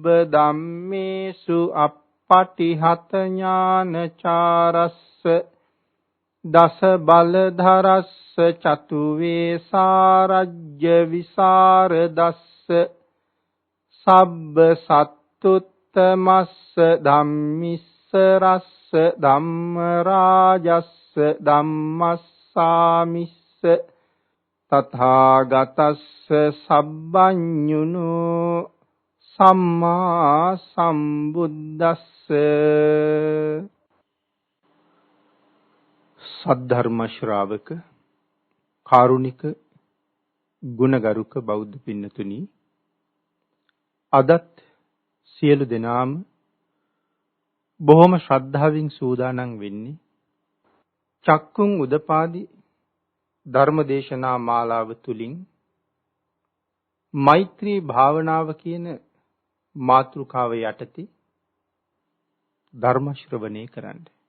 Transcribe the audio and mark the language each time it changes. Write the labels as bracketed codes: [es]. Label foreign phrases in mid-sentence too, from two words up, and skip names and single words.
[pi] ධම්මේසු අප්පටිහත ඥානචාරස්ස දස බලධරස්ස චතු වේසාරජ්‍ය විසරදස්ස සබ්බ සත්තුත්තමස්ස ධම්මිස්ස රස්ස ධම්ම රාජස්ස ධම්මස්සාමිස්ස තථාගතස්ස සබ්බඤුනෝ සම්මා සම්බුද්දස්ස [si] සද්ධර්ම ශ්‍රාවක කාරුණික ගුණගරුක බෞද්ධ පින්නතුනි අදත් සියලු දෙනාම බොහොම ශ්‍රද්ධාවෙන් සූදානම් වෙන්නේ චක්කුං උදපාදි ධර්මදේශනා මාලාව තුලින් මෛත්‍රී භාවනාව කියන මාතෘකාව යටතේ ධර්ම ශ්‍රවණය කරන්න.